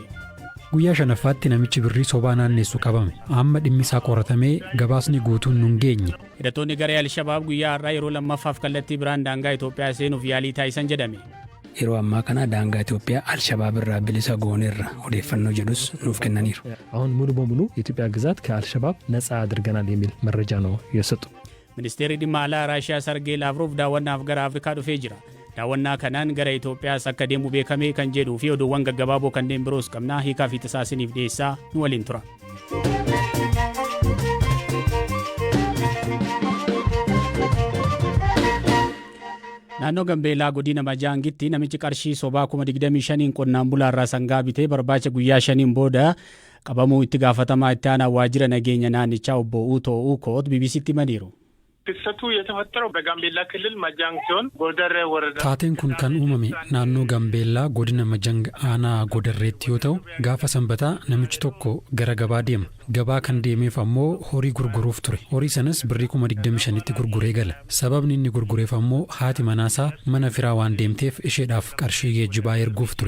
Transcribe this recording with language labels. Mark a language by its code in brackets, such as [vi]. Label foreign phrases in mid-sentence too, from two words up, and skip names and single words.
[om] Guyyaa shanaffaatti namichi birrii sobaa naannessu qabame. Amma dhimmi isaa qoratamee gabaasni guutuun nun geenye. Hidhattoonni garee Alshabaab guyyaa har'aa yeroo lammaffaaf kallattii biraan daangaa Itoophiyaa seenuuf yaalii taasisan jedhame. Yeroo ammaa kana daangaa Itoophiyaa Alshabaab irraa bilisa gooneerra odeeffannoo jedhus nuuf kennaniiru. [am] አሁን ሙሉ በሙሉ የኢትዮጵያ ግዛት ከአልሸባብ ነፃ አድርገናል የሚል መረጃ ነው የሰጡ። [om] Ministeerri dhimma alaa Raashiyaa Sargee Laavrov daawwannaaf gara Afrikaa dhufee jira. Daawwannaa kanaan gara Itoophiyaas akka deemu beekamee kan jedhuu fi oduuwwan gaggabaaboo kanneen biroos qabnaa hiikaa fi tasaasiniif dhiyeessaa nu waliin tura. Naannoo Gambeellaa godina Majaangitti namichi qarshii sobaa 25,000 qonnaan bulaarraa sangaa bitee barbaacha guyyaa 5 booda qabamuu itti gaafatamaa itti aanaa waajjira nageenya naannichaa obbo Uutoo Uukoot BBCtti himaniiru. [am] ክስተቱ የተፈጠረው በጋምቤላ ክልል ማጃንግ ሲሆን ጎደር ወረዳ [om] Taateen kun kan uumame naannoo Gambeellaa godina Majang aanaa Godarreetti yoo ta'u gaafa sanbataa namichi tokko gara gabaa deema. Gabaa kan deemeef ammoo horii gurguruuf ture. Horii sanas birrii 25,000tti gurguree gala. Sababni inni gurgureef ammoo haati manaasaa mana firaa waan deemteef isheedhaaf qarshii geejjibaa erguuf ture.